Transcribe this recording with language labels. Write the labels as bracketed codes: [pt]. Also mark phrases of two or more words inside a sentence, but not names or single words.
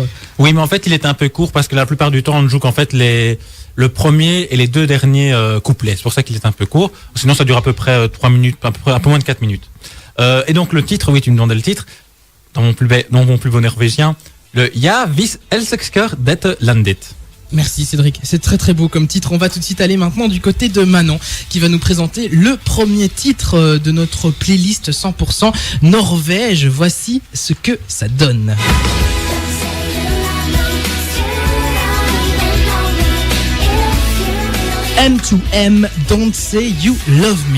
[fr] Oui, mais en fait, il est un peu court parce que la plupart du temps, on ne joue qu'en fait le premier et les deux derniers couplets. C'est pour ça qu'il est un peu court. Sinon, ça dure à peu près 3 minutes, un peu moins de 4 minutes. Et donc, le titre, oui, tu me demandais le titre. Dans mon plus beau norvégien, le Ja, vis elsker det landet. Merci Cédric, c'est très très beau comme titre. On va tout de suite aller maintenant du côté de Manon qui va nous présenter le premier titre de notre playlist 100% Norvège. Voici ce que ça donne. M2M, Don't Say You Love Me.